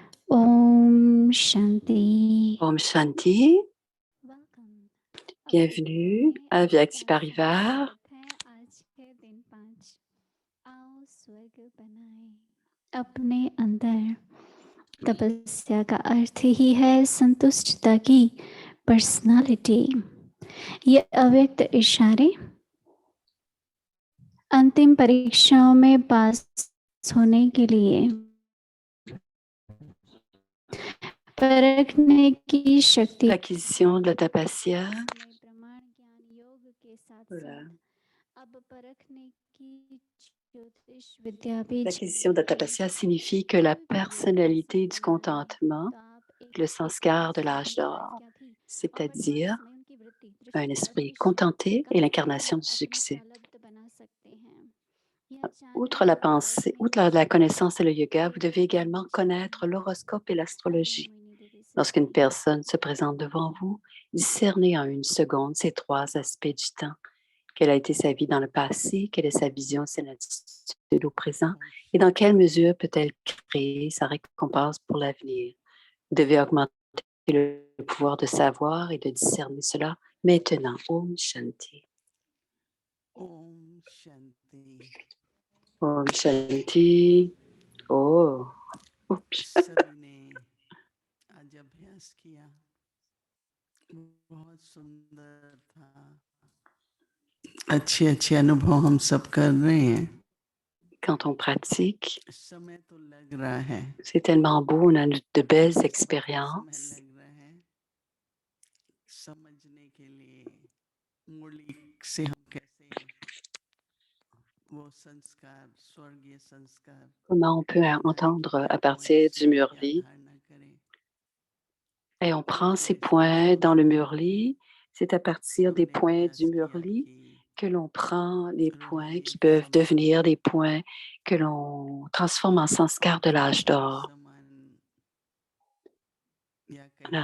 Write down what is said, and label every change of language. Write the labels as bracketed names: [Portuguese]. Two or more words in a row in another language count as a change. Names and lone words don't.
[Hindi] ओम शांति. ओम शांति. [French] Bienvenue à Vyakti Parivar. [Hindi] अपने अंदर तपस्या का अर्थ ही है संतुष्टता की पर्सनालिटी। ये अव्यक्त इशारे अंतिम परीक्षाओं में पास होने के लिए परखने की शक्ति [French] L'acquisition de la tapasya. [Hindi] प्रमाण ज्ञान योग के साथ [French] Voilà. [Hindi] अब परखने की ज्योतिष विद्या भी [French] L'acquisition de la tapasya signifie que la personnalité du contentement, le sanskar de l'âge d'or, c'est-à-dire un esprit contenté et l'incarnation du succès. Outre la pensée, outre la connaissance et le yoga, vous devez également connaître l'horoscope et l'astrologie. Lorsqu'une personne se présente devant vous, discernez en une seconde ces trois aspects du temps. Quelle a été sa vie dans le passé, quelle est sa vision, son attitude au présent, et dans quelle mesure peut-elle créer sa récompense pour l'avenir. Vous devez augmenter le pouvoir de savoir et de discerner cela maintenant. [Hindi] ओम शांति. ओम शांति. ओम शांति. Oh. [French] Oups. [Hindi] सभी ने आज अभ्यास किया, बहुत सुंदर था। अच्छे अच्छे अनुभव हम सब कर रहे हैं। [French] Quand on pratique, [Hindi] समय तो लग रहा है, [French] c'est tellement beau, on a de belles expériences. [Hindi] समय लग रहा है समझने के लिए मुरली से हम कैसे वो संस्कार, स्वर्गीय संस्कार, [French] Comment on peut entendre à partir du murli. [Hindi] धारणा करें। [French] Et on prend ces points dans le murli. C'est à partir des points du murli que l'on prend les points qui peuvent devenir des points que l'on transforme en sanskar de l'âge d'or. Voilà.